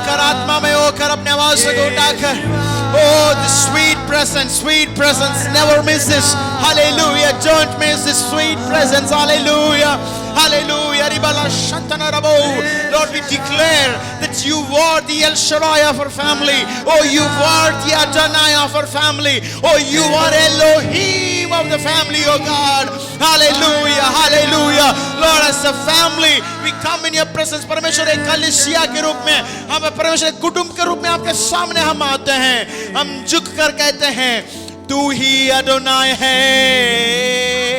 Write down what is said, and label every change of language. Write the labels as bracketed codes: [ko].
[hi] आत्मा में होकर अपने आवाज से उठाकर [en] oh the sweet presence never misses. Hallelujah. Don't miss this sweet presence. Hallelujah. Hallelujah. Lord, we declare that you are the El Shaddai of our family. Oh, you are the Adonai of our family. Oh, you are Elohim of the family, oh God. Hallelujah. Hallelujah. Lord, as a family we come in your presence. [hi] परमेश्वर एक कलीसिया के रूप में हम परमेश्वर एक कुटुंब के रूप में आपके सामने हम आते हैं. हम झुक कर कहते हैं तू ही अडोनाई है.